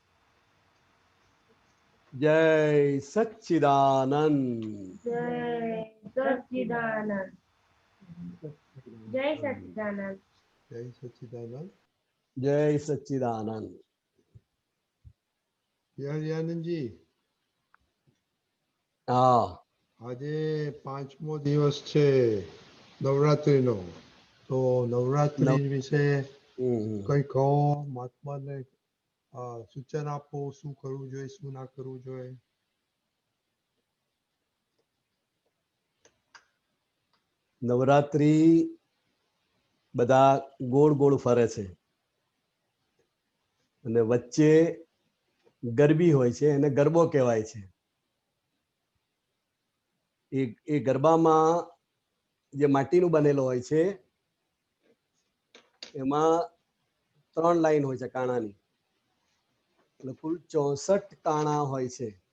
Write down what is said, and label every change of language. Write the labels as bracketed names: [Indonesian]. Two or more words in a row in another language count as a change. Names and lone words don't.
[Hindi] जय सच्चिदानंद जय सच्चिदानंद जय सच्चिदानंद जय सच्चिदानंद जय सच्चिदानंद हरियानंद जी हाँ [Gujarati] આજે પાંચમો દિવસ છે નવરાત્રીનો તો નવરાત્રી વિશે કઈ કહો મહાત્માને સૂચન આપો શું કરવું જોઈએ શું ના કરવું જોઈએ નવરાત્રી બધા ગોળ ગોળ ફરે છે અને વચ્ચે ગરબી હોય છે એને ગરબો કહેવાય છે એ ગરબામાં જે માટીનું બનેલો હોય છે એમાં 3 લાઈન હોય છે કાણાની એટલે કુલ 64 કાણા હોય છે